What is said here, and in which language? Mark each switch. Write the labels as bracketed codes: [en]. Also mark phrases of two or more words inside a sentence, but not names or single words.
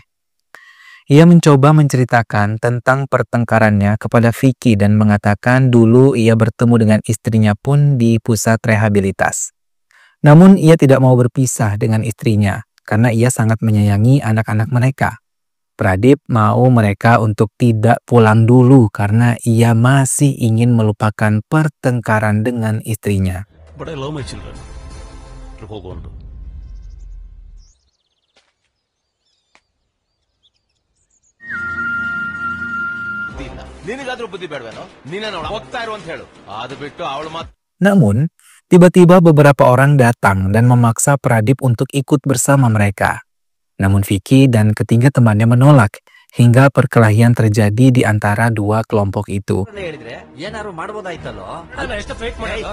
[id] Ia mencoba menceritakan tentang pertengkarannya kepada Vicky dan mengatakan dulu ia bertemu dengan istrinya pun di pusat rehabilitas. Namun ia tidak mau berpisah dengan istrinya karena ia sangat menyayangi anak-anak mereka. Pradip mau mereka untuk tidak pulang dulu karena ia masih ingin melupakan pertengkaran dengan istrinya. [en] But I love my children. [kn] ನಿನಗಾದ್ರೂ ಬುದ್ಧಿ ಬೇಡವೇನೋ? ನೀನೇ ನೋಡ ಹೋಗ್ತಾ ಇರು ಅಂತ ಹೇಳು. ಅದು ಬಿಟ್ಟು ಅವಳು ಮಾತ್ರ. [id] Namun, tiba-tiba beberapa orang datang dan memaksa Pradip untuk ikut bersama mereka. Namun Vicky dan ketiga temannya menolak hingga perkelahian terjadi di antara dua kelompok itu. [kn] ಏನಾರು ಮಾಡಬಹುದಾಯ್ತಲ್ಲೋ? ಅಲ್ಲ ಎಷ್ಟು ಫೇಕ್ ಮಾಡೋದು?